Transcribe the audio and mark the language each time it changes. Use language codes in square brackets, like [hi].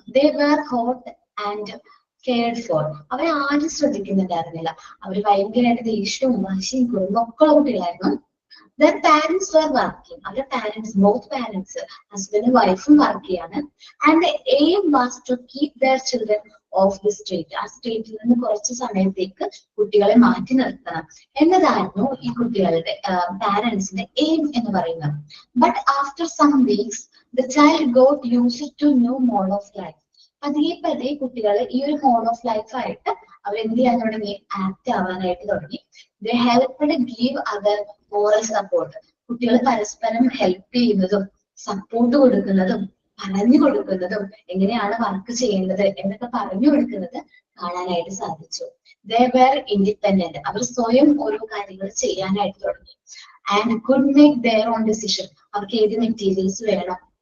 [en] They were hot and cared for. [ml] അവരെ ആരും ശ്രദ്ധിക്കുന്നുണ്ടായിരുന്നില്ല. അവര് ഭയങ്കരമായിട്ട് ദേഷ്യവും വാശിയും കുറുമ്പും ഒക്കെ ഉള്ള കുട്ടികളായിരുന്നു. [en] Their parents were working. [ml] അവരുടെ parents, both parents, ഹസ്ബൻഡും വൈഫും വർക്ക് ചെയ്യാണ്. [en] And the aim was to keep their children off the street. [ml] ആ സ്ട്രീറ്റിൽ നിന്ന് കുറച്ച് സമയത്തേക്ക് കുട്ടികളെ മാറ്റി നിർത്തണം എന്നതായിരുന്നു ഈ കുട്ടികളുടെ പാരന്റ്സിന്റെ എയിം എന്ന് പറയുന്നത്. [en] But after some weeks, the child got used to new mode of life. [ml] പതിയെ കുട്ടികൾ ഈ ഒരു മോഡ് ഓഫ് ലൈഫ് ആയിട്ട് അവർ എന്ത് ചെയ്യാൻ തുടങ്ങി? ആക്ട് ആവാനായിട്ട് തുടങ്ങി. [en] They helped give other moral support. [ml] കുട്ടികൾ പരസ്പരം ഹെൽപ്പ് ചെയ്യുന്നതും സപ്പോർട്ട് കൊടുക്കുന്നതും പറഞ്ഞു കൊടുക്കുന്നതും എങ്ങനെയാണ് വർക്ക് ചെയ്യേണ്ടത് എന്നൊക്കെ പറഞ്ഞു കൊടുക്കുന്നത് കാണാനായിട്ട് സാധിച്ചു. [en] They were independent. [ml] അവർ സ്വയം ഓരോ കാര്യങ്ങൾ ചെയ്യാനായിട്ട് തുടങ്ങി. [en] And could make their own decision. [ml] അവർക്ക് ഏത് മെറ്റീരിയൽസ് വേണം,